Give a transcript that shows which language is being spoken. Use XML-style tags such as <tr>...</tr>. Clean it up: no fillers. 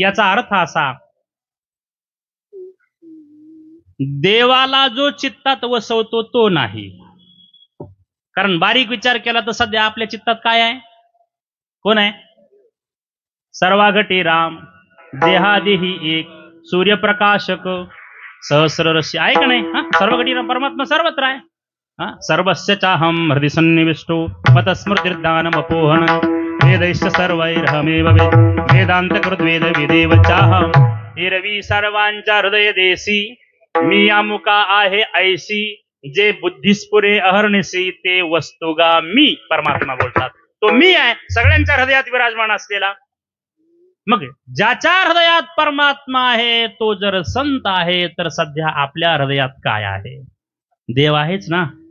<mr>याचा अर्थ असा, देवाला जो चित्तात वसवतो तो नाही. कारण बारीक विचार केला तर सध्या आपल्या चित्तात काय आहे, कोण आहे? सर्वाघटी राम, देहादेही एक, सूर्यप्रकाशक सहस्ररश्य आहे का नाही? सर्वघटी राम परमात्मा सर्वत्र आहे.</mr> <sa>सर्वस्य चाहम हृदय सन्निविष्टो मतस्मृतिर्दानम अपोहन वेदैश्च सर्वैरहमेव वेदांत कृत वेद विदेव चाहम.</sa> <mr>एरवी सर्वांच्या हृदय देसी मी अमुका आहे ऐसी, जे बुद्धिस्पुरे अहर्निसी ते वस्तुगा मी. परमात्मा बोलतात तो मी आहे सगळ्यांच्या हृदयात विराजमान असलेला. मग ज्याच्या हृदयात परमात्मा आहे तो जर संत आहे तर सध्या आपल्या हृदयात काय आहे? देव आहेच ना.</mr>